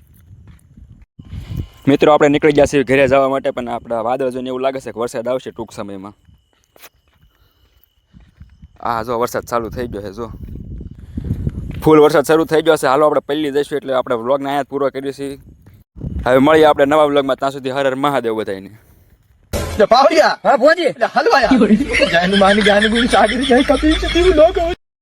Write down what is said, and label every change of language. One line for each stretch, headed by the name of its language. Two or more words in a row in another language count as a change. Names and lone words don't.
Gujarati: મિત્રો આપણે નીકળી ગયા છીએ ઘરે જવા માટે પણ આપણા વાદળ જોઈને એવું લાગે છે કે વરસાદ આવશે ટૂંક સમયમાં. હા જો વરસાદ ચાલુ થઈ ગયો છે. જો ફૂલ વરસાદ શરૂ થઈ ગયો છે. હાલો આપણે પહેલી જઈશું એટલે આપણે વ્લોગને અહીંયા પૂરો કરીએ છીએ. હવે મળીએ આપણે નવા વ્લોગમાં. ત્યાં સુધી હર હર મહાદેવ બધાને. पावड़िया हाँ भोजी हलवाया जान मानी जान गुण सागर जय कपिल लोग